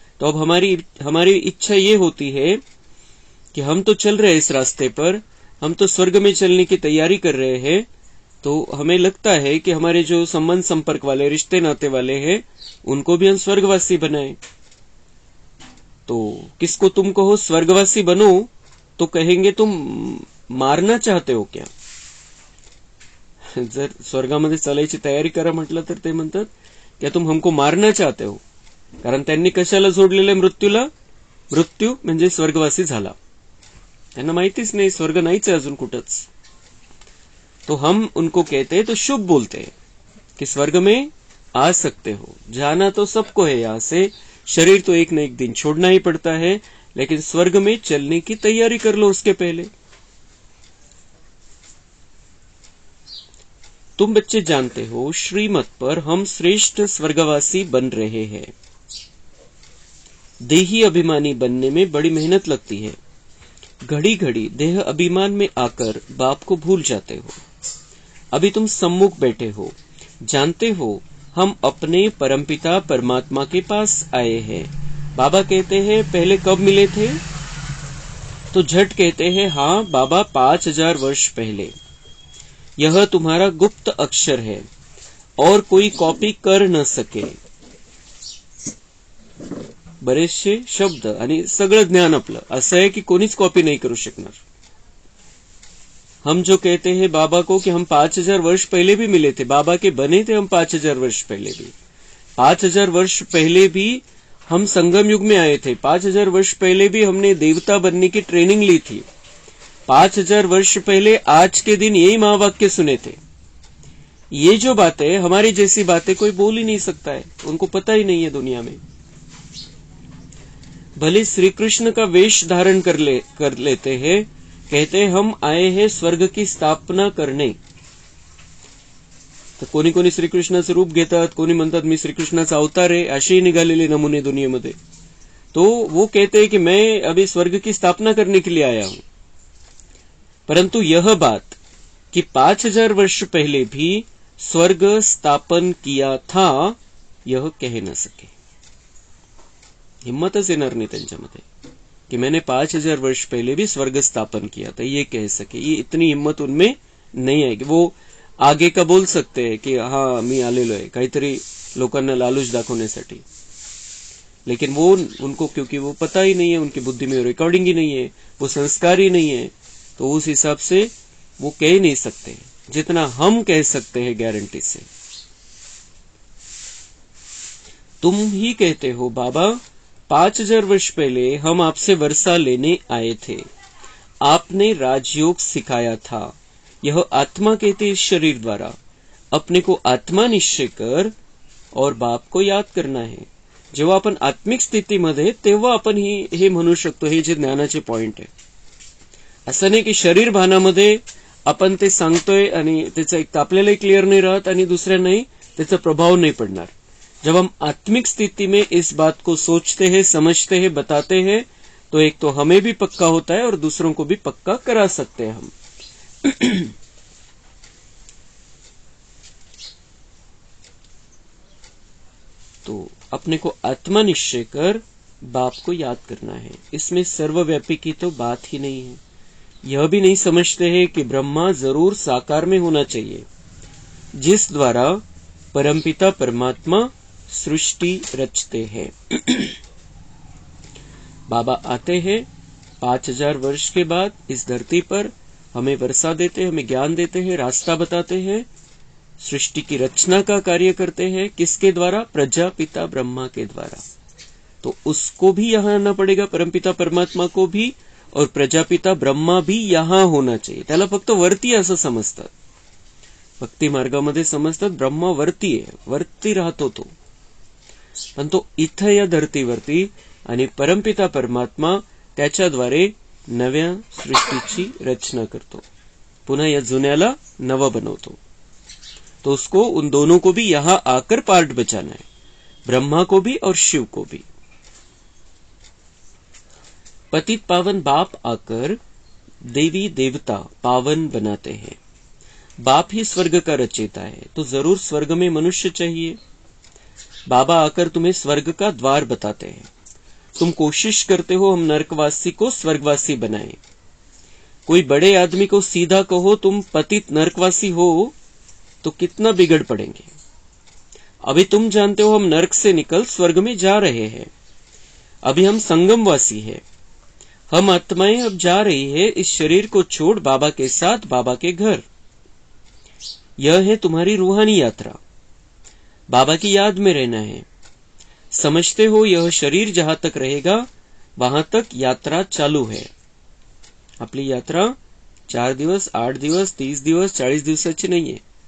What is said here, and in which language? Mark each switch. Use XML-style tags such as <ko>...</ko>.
<hi>तो अब हमारी इच्छा ये होती है कि हम तो चल रहे हैं इस रास्ते पर, हम तो स्वर्ग में चलने की तैयारी कर रहे हैं, तो हमें लगता है कि हमारे जो संबंध संपर्क वाले रिश्ते नाते वाले हैं उनको भी हम स्वर्गवासी बनाएं। तो किसको तुम कहो स्वर्गवासी बनो तो कहेंगे तुम मारना चाहते हो क्या?</hi> <mr>जर स्वर्गामध्ये चालायची तयारी करा म्हटलं तर ते म्हणतात की</mr> <hi>तुम हमको मारना चाहते हो,</hi> <mr>कारण त्यांनी कशाला जोडलेलं आहे मृत्यूला? मृत्यू म्हणजे स्वर्गवासी झाला, त्यांना माहितीच नहीं स्वर्ग नाहीच है अजून कुठंच।</mr> <hi>तो हम उनको कहते हैं, तो शुभ बोलते हैं कि स्वर्ग में आ सकते हो, जाना तो सबको है यहां से, शरीर तो एक न एक दिन छोड़ना ही पड़ता है, लेकिन स्वर्ग में चलने की तैयारी कर लो उसके पहले। तुम बच्चे जानते हो श्रीमत पर हम श्रेष्ठ स्वर्गवासी बन रहे हैं। देही अभिमानी बनने में बड़ी मेहनत लगती है, घड़ी घड़ी देह अभिमान में आकर बाप को भूल जाते हो। अभी तुम सम्मुख बैठे हो, जानते हो हम अपने परमपिता परमात्मा के पास आए हैं। बाबा कहते हैं पहले कब मिले थे? तो झट कहते हैं हाँ बाबा 5000 वर्ष पहले। यह तुम्हारा गुप्त अक्षर है और कोई कॉपी कर न सके।</hi> <mr>बरेचसे शब्द आणि सगळं ज्ञान आपलं असं आहे की कोणीच कॉपी नहीं करू शकणार।</mr> <hi>हम जो कहते हैं बाबा को कि हम 5000 वर्ष पहले भी मिले थे, बाबा के बने थे हम 5000 वर्ष पहले भी, 5000 वर्ष पहले भी हम संगम युग में आए थे, 5000 वर्ष पहले भी हमने देवता बनने की ट्रेनिंग ली थी, 5000 वर्ष पहले आज के दिन यही महावाक्य सुने थे। ये जो बातें, हमारी जैसी बातें कोई बोल ही नहीं सकता है, उनको पता ही नहीं है दुनिया में। भले श्री कृष्ण का वेश धारण कर लेते हैं, कहते हैं हम आए हैं स्वर्ग की स्थापना करने।</hi> <mr>तर कोणी कोणी श्रीकृष्णाचं रूप घेतात, कोणी म्हणतात मी श्रीकृष्णाचा अवतार आहे, असेही निघालेले नमुने दुनियेमध्ये।</mr> <hi>तो वो कहते हैं कि मैं अभी स्वर्ग की स्थापना करने के लिए आया हूं, परंतु यह बात कि 5000 वर्ष पहले भी स्वर्ग स्थापन किया था, यह कह न सके।</hi> <mr>हिम्मतच येणार नहीं त्यांच्यामध्ये</mr> <hi>कि मैंने 5000 वर्ष पहले भी स्वर्ग स्थापन किया था, ये कह सके। ये इतनी हिम्मत उनमें नहीं आएगी। वो आगे का बोल सकते हैं कि हाँ</hi> <mr>मी आलेलो आहे काहीतरी लोकांना लालूच दाखवण्यासाठी,</mr> <hi>लेकिन वो उनको क्योंकि वो पता ही नहीं है, उनकी बुद्धि में रिकॉर्डिंग ही नहीं है, वो संस्कार ही नहीं है, तो उस हिसाब से वो कह नहीं सकते जितना हम कह सकते हैं गारंटी से। तुम ही कहते हो बाबा 5000 वर्ष पहले हम आपसे वर्षा लेने आए थे, आपने राजयोग सिखाया था। यह आत्मा कहते इस शरीर द्वारा अपने को आत्मा निश्चय कर और बाप को याद करना है।</hi> <mr>जेव्हा आपण आत्मिक स्थितीमध्ये तेव्हा आपण हे म्हणू शकतो, हे जे ज्ञानाचे पॉइंट आहे। असं नाही की शरीर भानामध्ये आपण ते सांगतोय आणि त्याचा एक आपल्यालाही क्लिअर नाही राहत आणि दुसऱ्यांनाही त्याचा प्रभाव नहीं पड़णार।</mr> <hi>जब हम आत्मिक स्थिति में इस बात को सोचते हैं, समझते हैं, बताते हैं, तो एक तो हमें भी पक्का होता है और दूसरों को भी पक्का करा सकते हैं हम। तो अपने को आत्मा निश्चय कर बाप को याद करना है। इसमें सर्वव्यापी की तो बात ही नहीं है। यह भी नहीं समझते हैं कि ब्रह्मा जरूर साकार में होना चाहिए, जिस द्वारा परमपिता परमात्मा सृष्टि रचते हैं। बाबा आते हैं 5000 वर्ष के बाद इस धरती पर, हमें वर्षा देते हैं, हमें ज्ञान देते हैं, रास्ता बताते हैं, सृष्टि की रचना का कार्य करते हैं। किसके द्वारा? प्रजापिता ब्रह्मा के द्वारा। तो उसको भी यहां आना पड़ेगा, परमपिता परमात्मा को भी, और प्रजापिता ब्रह्मा भी यहां होना चाहिए।</hi> <mr>त्याला फक्त वरती असं समजतात, भक्ती मार्गामध्ये समजतात ब्रह्मा वरती आहे, वरती राहतो तो, पण तो इथं या धरतीवरती, आणि परमपिता परमात्मा त्याच्याद्वारे नव्या सृष्टीची रचना करतो, पुन्हा या जुन्याला नवा बनवतो।</mr> <hi>तो उसको, उन दोनों को भी यहां आकर पार्ट बचाना है, ब्रह्मा को भी और शिव को भी। पतित पावन बाप आकर देवी देवता पावन बनाते हैं। बाप ही स्वर्ग का रचयिता है, तो जरूर स्वर्ग में मनुष्य चाहिए। बाबा आकर तुम्हें स्वर्ग का द्वार बताते हैं, तुम कोशिश करते हो हम नरकवासी को स्वर्गवासी बनाएं। कोई बड़े आदमी को सीधा कहो तुम पतित नरकवासी हो तो कितना बिगड़ पड़ेंगे। अभी तुम जानते हो हम नरक से निकल स्वर्ग में जा रहे हैं। अभी हम संगमवासी हैं। हम आत्माएं अब जा रही है इस शरीर को छोड़ बाबा के साथ बाबा के घर। यह है तुम्हारी रूहानी यात्रा। बाबा की याद में रहना है। समझते हो यह शरीर जहां तक रहेगा वहां तक यात्रा चालू है।</hi> <mr>आपली यात्रा 4 दिवस, 8 दिवस, 30 दिवस, 40 दिवसाची नाहीये।</mr>